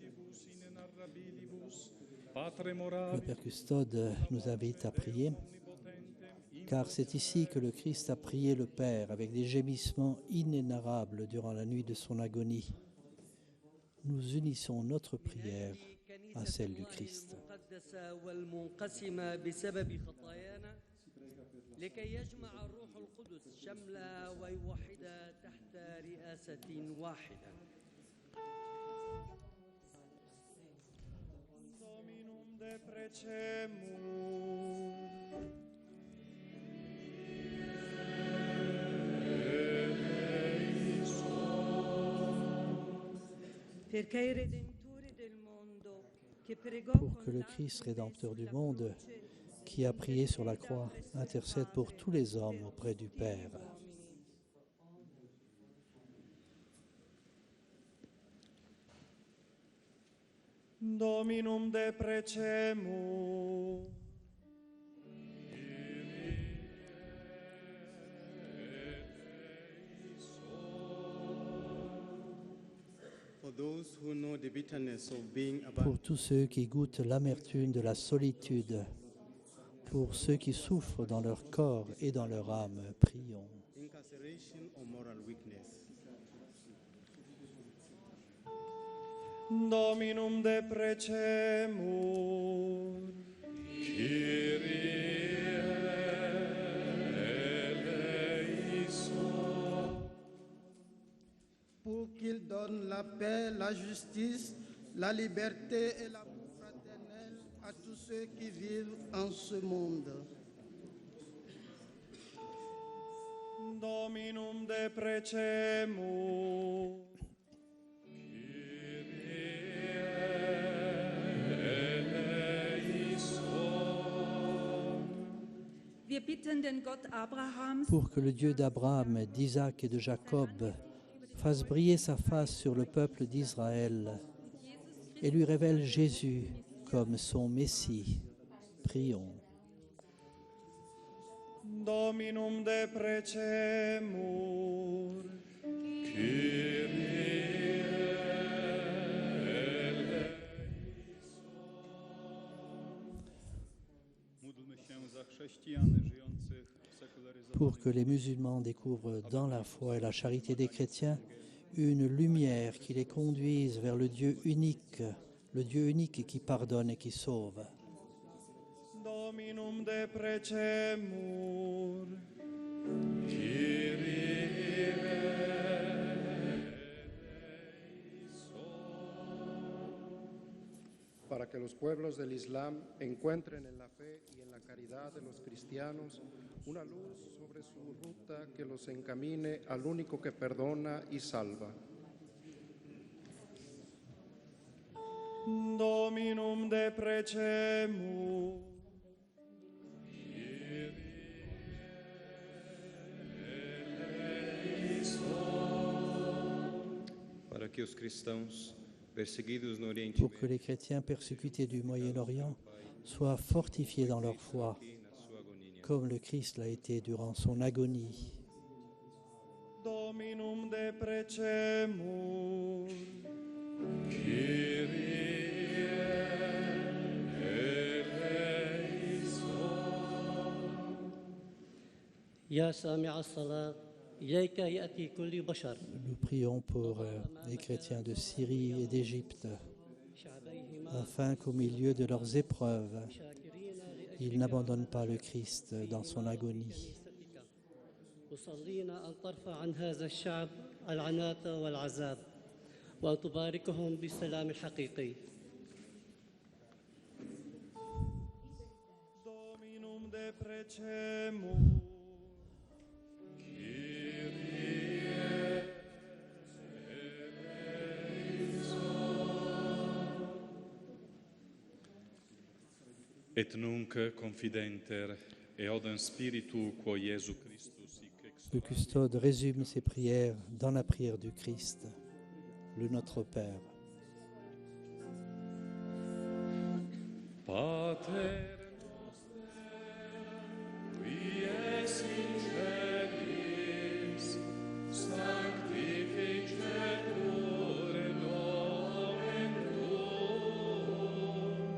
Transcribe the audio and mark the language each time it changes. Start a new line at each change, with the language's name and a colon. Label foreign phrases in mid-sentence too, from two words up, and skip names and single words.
French: Le Père Custode nous invite à prier, car c'est ici que le Christ a prié le Père avec des gémissements inénarrables durant la nuit de son agonie. Nous unissons notre prière à celle du Christ.
Arabic: لكي يجمع الروح القدس شملا ويوحد تحت رئاسة واحدة.
Latin: Dominum deprecemur.
French: Pour que le Christ rédempteur du monde, qui a prié sur la croix, intercède pour tous les hommes auprès du Père.
Latin: Dominum deprecemur.
French: Pour tous ceux qui goûtent l'amertume de la solitude, pour ceux qui souffrent dans leur corps et dans leur âme, prions.
Latin: Dominum deprecemur.
French: Pour qu'il donne la paix, la justice, la liberté et l'amour fraternel à tous ceux qui vivent en ce monde.
Latin: Dominum deprecemur.
German: Wir bitten den Gott Abrahams,
French: Pour que le Dieu d'Abraham, d'Isaac et de Jacob fasse briller sa face sur le peuple d'Israël et lui révèle Jésus comme son Messie. Prions.
Latin: Dominum deprecemur.
French: Pour que les musulmans découvrent dans la foi et la charité des chrétiens une lumière qui les conduise vers le Dieu unique qui pardonne et qui sauve.
Latin: Dominum deprecemur.
Spanish: Para que los pueblos del Islam encuentren en la fe y en la caridad de los cristianos una luz sobre su ruta que los encamine al único que perdona y salva.
Latin: Dominum deprecemur.
Portuguese: Para que os cristãos perseguidos no Oriente
French: Pour que les chrétiens persécutés du Moyen-Orient soient fortifiés dans leur foi, comme le Christ l'a été durant son agonie.
Latin: Dominum deprecemur.
Arabic: يا سامع الصلاة إليك يأتي كل بشر
French: Nous prions pour les chrétiens de Syrie et d'Égypte, afin qu'au milieu de leurs épreuves, ils n'abandonnent pas le Christ dans son agonie.
Arabic: أصلينا أن ترفع عن هذا الشعب العنات والعذاب وأن تباركهم بالسلام الحقيقي.
Latin: Dominum deprecemur. Et nunc confidenter et odem spiritu quo Iesu Christus hic ex
French: Le custode résume ses prières dans la prière du Christ, le Notre Père.
Latin: Pater noster, qui es in celis, sanctificetur nomen tuum,